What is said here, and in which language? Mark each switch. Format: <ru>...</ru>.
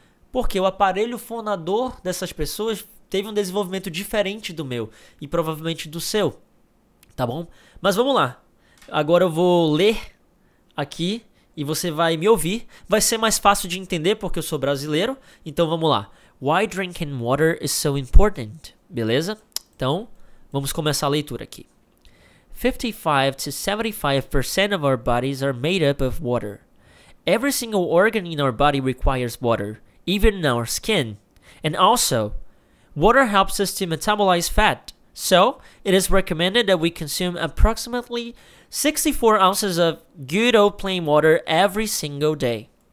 <pt>Porque o aparelho fonador dessas pessoas teve um desenvolvimento diferente do meu e provavelmente do seu, tá bom? Mas vamos lá. Agora eu vou ler aqui e você vai me ouvir. Vai ser mais fácil de entender porque eu sou brasileiro. Então vamos lá.</pt> <en>Why drinking water is so important?</en> <pt>Beleza? Então, vamos começar a leitura aqui.</pt> <en>55 to 75% of our bodies are made up of water. Every single organ in our body requires water, even our skin. And also, water helps us to metabolize fat. So, it is recommended that we consume approximately 64 ounces of good old plain water every single day.</en>